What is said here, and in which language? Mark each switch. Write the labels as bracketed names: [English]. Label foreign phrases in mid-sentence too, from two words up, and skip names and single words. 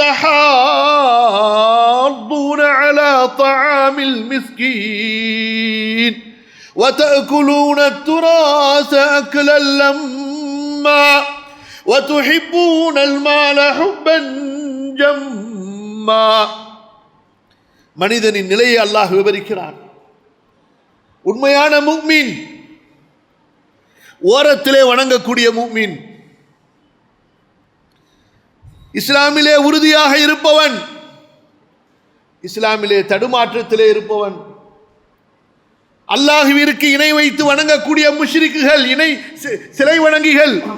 [Arabic] تَحَاضُّونَ عَلَى طَعَامِ الْمِسْكِينِ وَتَأْكُلُونَ التُّرَاثَ أَكْلًا لَمًّا وَتُحِبُّونَ الْمَالَ حُبًّا جَمًّا. [Tamil] மனிதனின் நிலையை அல்லாஹ் விவரிக்கிறான். உண்மையான முஃமின், ஓரத்திலே வணங்கக்கூடிய முஃமின், இஸ்லாமிலே உறுதியாக இருப்பவன், இஸ்லாமிலே தடுமாற்றத்திலே இருப்பவன், அல்லாஹ்விற்கு இணை வைத்து வணங்கக்கூடிய முஷ்ரிக்குகள், சிலை வணங்கிகள்,